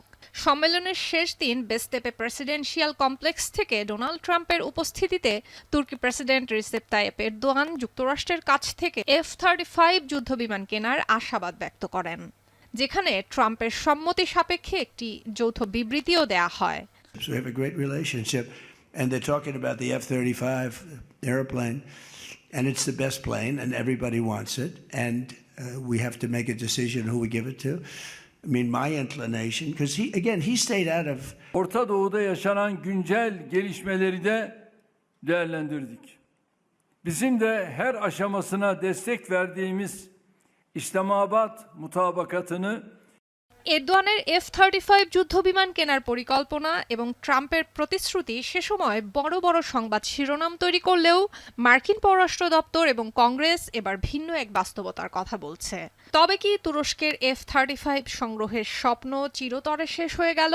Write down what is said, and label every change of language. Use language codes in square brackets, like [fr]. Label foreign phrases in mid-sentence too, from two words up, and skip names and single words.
[bn] সম্মেলনের শেষ দিন বেস্তেপে প্রেসিডেন্সিয়াল কমপ্লেক্স থেকে ডোনাল্ড ট্রাম্পের উপস্থিতিতে তুর্কি প্রেসিডেন্ট রিসেপ তাইয়েপ এরদোয়ান যুক্তরাষ্ট্রের কাছ থেকে F-35 যুদ্ধবিমান কেনার আশাবাদ ব্যক্ত করেন, যেখানে ট্রাম্পের সম্মতি সাপেক্ষে একটি যৌথ বিবৃতিও দেয়া হয়। [en] So we have a great relationship, and they're talking about the F-35 airplane, and it's the best plane, and everybody wants it, and we have to make a decision who we give it to. I mean, my inclination, because he stayed out of... [tr] Orta Doğu'da yaşanan güncel gelişmeleri de değerlendirdik. Bizim de her aşamasına destek verdiğimiz İslamabad mutabakatını [bn] এরদোয়ানের F-35 যুদ্ধবিমান কেনার পরিকল্পনা এবং ট্রাম্পের প্রতিশ্রুতি সে সময় বড় বড় সংবাদ শিরোনাম তৈরি করলেও মার্কিন পররাষ্ট্র দপ্তর এবং কংগ্রেস এবার ভিন্ন এক বাস্তবতার কথা বলছে। তবে কি তুরস্কের F-35 সংগ্রহের স্বপ্ন চিরতরে শেষ হয়ে গেল?